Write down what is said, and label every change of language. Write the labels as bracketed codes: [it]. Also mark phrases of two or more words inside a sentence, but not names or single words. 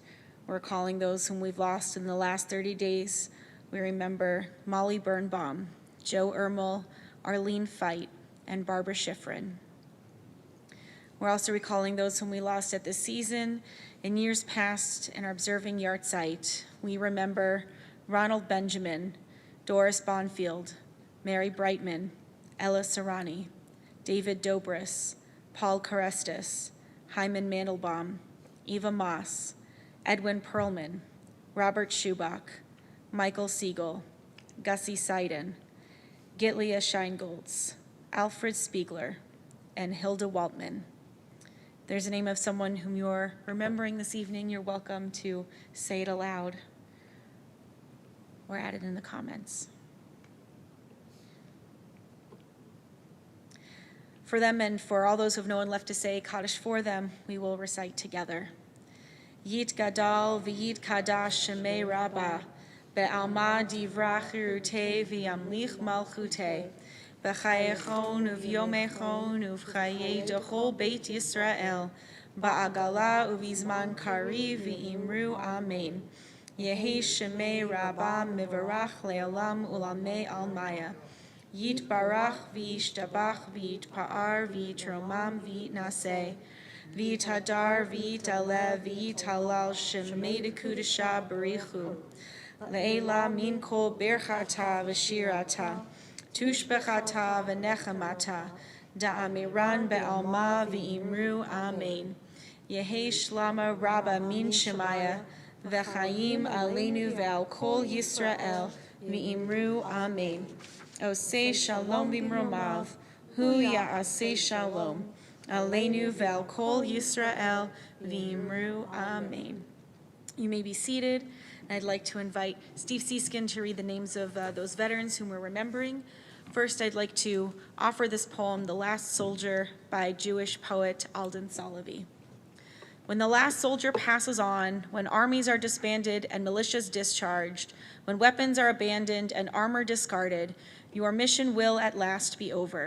[en] We're recalling those whom we've lost in the last 30 days. We remember Molly Birnbaum, Joe Ermel, Arlene Feit, and Barbara Schifrin. We're also recalling those whom we lost at this season in years past and are observing Yartzeit. We remember Ronald Benjamin, Doris Bonfield, Mary Brightman, Ella Serrani, David Dobris, Paul Carestis, Hyman Mandelbaum, Eva Moss, Edwin Perlman, Robert Schubach, Michael Siegel, Gussie Seiden, Gitlia Scheingolds, Alfred Spiegler, and Hilda Waltman. There's a name of someone whom you're remembering this evening. You're welcome to say it aloud or add it in the comments. For them and for all those who have no one left to say Kaddish for them, we will recite together. [arc] יתגדל ויתקדש שמה רבא בעלמא די ברא כרעותה וימליך מלכותה. בחייכון וביומיכון ובחיי דכל בית ישראל. בעגלא ובזמן קריב ואמרו אמן. יהא שמה רבא מברך לעלם ולעלמי עלמיא. יתברך וישתבח ויתפאר ויתרומם ויתנשא. ויתהדר ויתעלה ויתהלל שמה דקודשא בריך הוא. לעלא מן כל ברכתא ושירתא. תשבחתא ונחמתא. דאמירן בעלמא ואמרו אמן. יהא שלמא רבא מן שמיא. [he] וחיים עלינו ועל כל ישראל ואמרו אמן. עשה שלום במרומיו הוא יעשה שלום. עלינו ועל כל ישראל ואמרו אמן. [en] You may be seated. I'd like to invite Steve Seeskin to read the names of those veterans whom we're remembering. First, I'd like to offer this poem, The Last Soldier, by Jewish poet Alden Solovey. When the last soldier passes on, when armies are disbanded and militias discharged, when weapons are abandoned and armor discarded, your mission will at last be over.